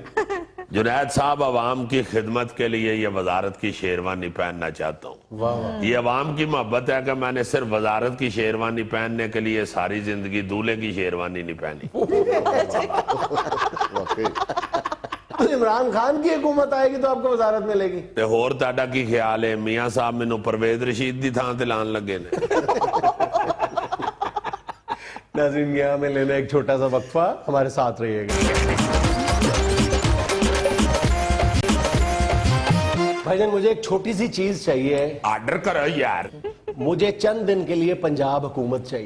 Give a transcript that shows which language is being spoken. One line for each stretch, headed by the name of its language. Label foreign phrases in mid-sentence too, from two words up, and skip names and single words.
Urdu: جنید صاحب عوام کی خدمت کے لیے یہ وزارت کی شیروانی پہننا چاہتا ہوں، یہ عوام کی محبت ہے کہ میں نے صرف وزارت کی شیروانی پہننے کے لیے ساری زندگی دولے کی شیروانی نہیں پہنی۔ عمران خان کی حکومت آئے گی تو آپ کو وزارت ملے گی؟
Punjabi: تے ہور تاڑا کی خیال ہے میاں صاحب میں نو پرویز رشید دی تھان تے لان لگے نے۔
Urdu: ناظرین یہاں میں لینا ایک چھوٹا سا وقفہ، ہمارے ساتھ رہیے گا۔ بھائی جان مجھے ایک چھوٹی سی چیز چاہیے، آرڈر کرو یار، مجھے چند دن کے لیے پنجاب حکومت چاہیے۔